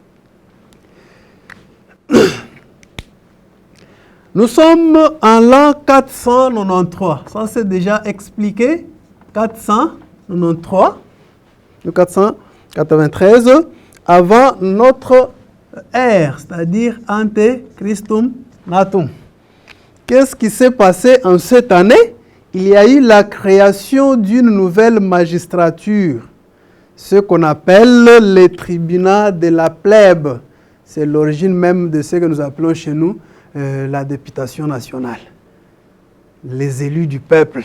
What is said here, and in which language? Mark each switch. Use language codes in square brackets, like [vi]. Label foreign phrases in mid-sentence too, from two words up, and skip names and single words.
[fr] Nous sommes en l'an 493. Ça, c'est déjà expliqué. 493, le 493, avant notre ère, c'est-à-dire [la] ante Christum natum. [fr] Qu'est-ce qui s'est passé en cette année? Il y a eu la création d'une nouvelle magistrature, ce qu'on appelle les tribunats de la plèbe. C'est l'origine même de ce que nous appelons chez nous la députation nationale, les élus du peuple.